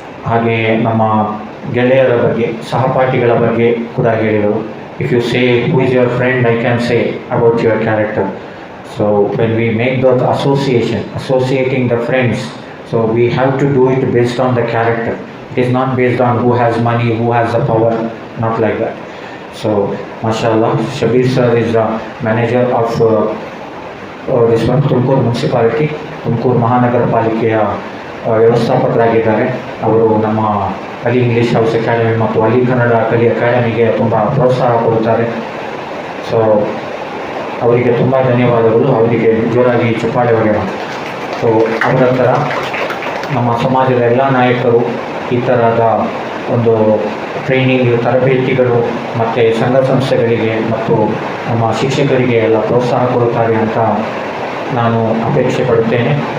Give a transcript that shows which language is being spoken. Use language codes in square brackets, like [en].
[kn] ಹಾಗೆಯೇ ನಮ್ಮ ಗೆಳೆಯರ ಬಗ್ಗೆ, ಸಹಪಾಠಿಗಳ ಬಗ್ಗೆ ಕೂಡ ಹೇಳಿದರು. [en] If you say who is your friend, I can say about your character. So when we make that associating the friends, so we have to do it based on the character. It is not based on who has money, who has the power, not like that. So mashallah, Shabir sir is the manager of this one Tumakuru municipality, [kn] Tumakuru ಮಹಾನಗರ ಪಾಲಿಕೆಯ ವ್ಯವಸ್ಥಾಪಕರಾಗಿದ್ದಾರೆ. ಅವರು ನಮ್ಮ Ali English house academy ಮತ್ತು ಅಲಿ ಕನ್ನಡ ಕಲಿ ಅಕಾಡೆಮಿಗೆ ತುಂಬ ಪ್ರೋತ್ಸಾಹ ಕೊಡುತ್ತಾರೆ. So ಅವರಿಗೆ ತುಂಬ ಧನ್ಯವಾದಗಳು. ಅವರಿಗೆ ಜೋರಾಗಿ ಚಪ್ಪಾಳೆ ಹೊಡೆಯೋಣ. ಸೊ ಅವರ ಥರ ನಮ್ಮ ಸಮಾಜದ ಎಲ್ಲ ನಾಯಕರು ಈ ಥರದ ಒಂದು ಟ್ರೈನಿಂಗ್, ತರಬೇತಿಗಳು ಮತ್ತು ಸಂಘ ಸಂಸ್ಥೆಗಳಿಗೆ ಮತ್ತು ನಮ್ಮ ಶಿಕ್ಷಕರಿಗೆ ಎಲ್ಲ ಪ್ರೋತ್ಸಾಹ ಕೊಡುತ್ತಾರೆ ಅಂತ ನಾನು ಅಪೇಕ್ಷೆ ಪಡುತ್ತೇನೆ.